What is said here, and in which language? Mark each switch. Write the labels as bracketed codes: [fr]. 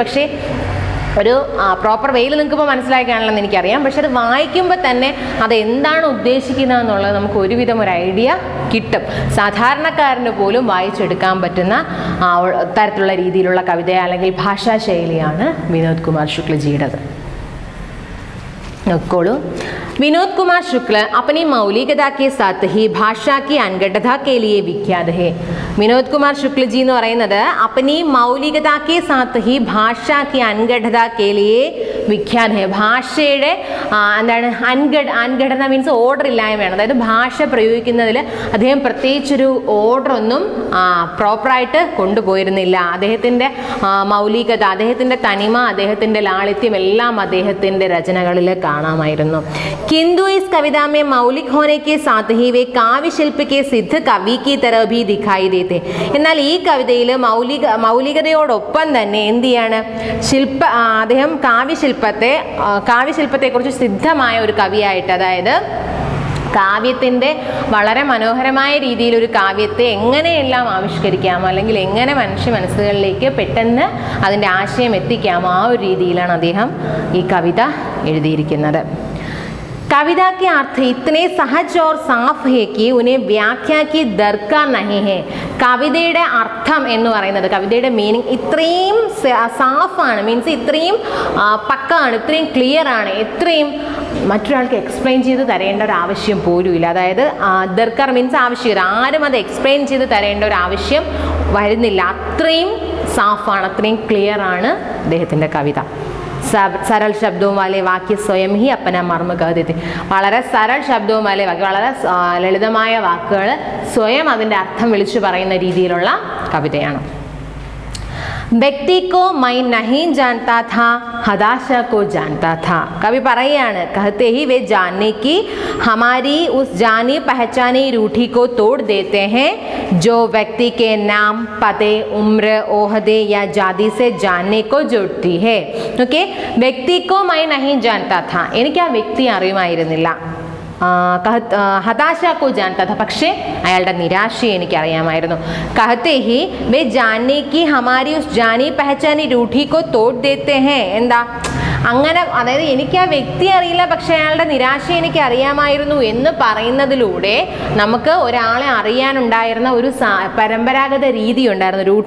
[ml] പക്ഷേ ഒരു പ്രോപ്പർ വേയിൽ നിൽക്കുമ്പോൾ മനസ്സിലായി കാണണമെന്ന് എനിക്കറിയാം. പക്ഷെ അത് വായിക്കുമ്പോൾ തന്നെ അത് എന്താണ് ഉദ്ദേശിക്കുന്നത് എന്നുള്ളത് നമുക്ക് ഒരുവിധം ഒരു ഐഡിയ കിട്ടും. സാധാരണക്കാരന് പോലും വായിച്ചെടുക്കാൻ പറ്റുന്ന തരത്തിലുള്ള രീതിയിലുള്ള കവിത അല്ലെങ്കിൽ ഭാഷാശൈലിയാണ് വിനോദ് കുമാർ ശുക്ലജിയുടേത്. നോക്കോളൂ. [hi] विनोद कुमार शुक्ल अपनी मौलिकता के साथ ही भाषा की अनगढ़ता के लिए विख्यात है. വിനോദ് കുമാർ ശുക്ല ജി [ml] എന്ന് പറയുന്നത് [hi] अपनी मौलिकता के साथ ही भाषा की अनगढ़ता के लिए विख्यात है. [ml] ഭാഷയുടെ എന്താണ് അൻഘടന മീൻസ് ഓർഡർ ഇല്ലായ്മയാണ്. അതായത് ഭാഷ പ്രയോഗിക്കുന്നതിൽ അദ്ദേഹം പ്രത്യേകിച്ചൊരു ഓർഡറൊന്നും പ്രോപ്പറായിട്ട് കൊണ്ടുപോയിരുന്നില്ല. അദ്ദേഹത്തിൻ്റെ മൗലികത, അദ്ദേഹത്തിൻ്റെ തനിമ, അദ്ദേഹത്തിൻ്റെ ലാളിത്യം എല്ലാം അദ്ദേഹത്തിൻ്റെ രചനകളിൽ കാണാം. കാണാമായിരുന്നു. [hi] किंतु इस कविता में मौलिक होने के साथ ही वे काव्य शिल्प के सिद्ध कवि की तरह भी दिखाई देते. [ml] എന്നാൽ ഈ കവിതയിൽ മൗലികതയോടൊപ്പം തന്നെ എന്ത് ചെയ്യാണ്, അദ്ദേഹം കാവ്യശില്പത്തെക്കുറിച്ച് സിദ്ധമായ ഒരു കവിയായിട്ട്, അതായത് കാവ്യത്തിൻ്റെ വളരെ മനോഹരമായ രീതിയിൽ ഒരു കാവ്യത്തെ എങ്ങനെയെല്ലാം ആവിഷ്കരിക്കാമോ അല്ലെങ്കിൽ എങ്ങനെ മനുഷ്യ മനസ്സുകളിലേക്ക് പെട്ടെന്ന് അതിൻ്റെ ആശയം എത്തിക്കാമോ ആ ഒരു രീതിയിലാണ് അദ്ദേഹം ഈ കവിത എഴുതിയിരിക്കുന്നത്. [hi] कविता के अर्थ इतने सहज और साफ है कि उन्हें व्याख्या की दरकार नहीं है. [ml] കവിതയുടെ അർത്ഥം എന്ന് പറയുന്നത്, കവിതയുടെ മീനിങ് ഇത്രയും സാഫാണ്, മീൻസ് ഇത്രയും പക്കാണ്, ഇത്രയും ക്ലിയർ ആണ്, ഇത്രയും മറ്റൊരാൾക്ക് എക്സ്പ്ലെയിൻ ചെയ്ത് തരേണ്ട ഒരു ആവശ്യം പോലും ഇല്ല. അതായത് ദർക്കാർ മീൻസ് ആവശ്യമില്ല, ആരും അത് എക്സ്പ്ലെയിൻ ചെയ്ത് തരേണ്ട ഒരു ആവശ്യം വരുന്നില്ല. അത്രയും സാഫാണ്, അത്രയും ക്ലിയർ ആണ് അദ്ദേഹത്തിൻ്റെ കവിത. [hi] सरल शब्दों वाले वाक्य स्वयं ही अपना मर्म कह देते. [ml] വളരെ [hi] सरल शब्दों वाले वाक्य, [ml] വളരെ ലളിതമായ വാക്കുകൾ സ്വയം അതിൻ്റെ അർത്ഥം വിളിച്ചു പറയുന്ന രീതിയിലുള്ള കവിതയാണ്. [hi] व्यक्ति को मैं नहीं जानता था, हदाशा को जानता था. कवि [ml] പറയുകയാണ്, [hi] कहते ही वे जानने की हमारी उस जानी पहचानी रूठी को तोड़ देते हैं जो व्यक्ति के नाम, पते, उम्र, ओहदे या जाति से जानने को जोड़ती है. ओके, व्यक्ति को मैं नहीं जानता था, [ml] എനിക്ക് ആ വ്യക്തി അറിയുമായിരുന്നില്ല. [hi] हताशा को जानता था, [ml] പക്ഷേ അയാളുടെ നിരാശയെ എനിക്കറിയാമായിരുന്നു. [hi] कहते ही वे जानने की हमारी उस जानी पहचानी रूठी को तोड़ देते हैं. [ml] എന്താ അങ്ങനെ, അതായത് എനിക്ക് ആ വ്യക്തി അറിയില്ല പക്ഷെ അയാളുടെ നിരാശ എനിക്ക് അറിയാമായിരുന്നു എന്ന് പറയുന്നതിലൂടെ നമുക്ക് ഒരാളെ അറിയാനുണ്ടായിരുന്ന ഒരു പരമ്പരാഗത രീതി ഉണ്ടായിരുന്നു.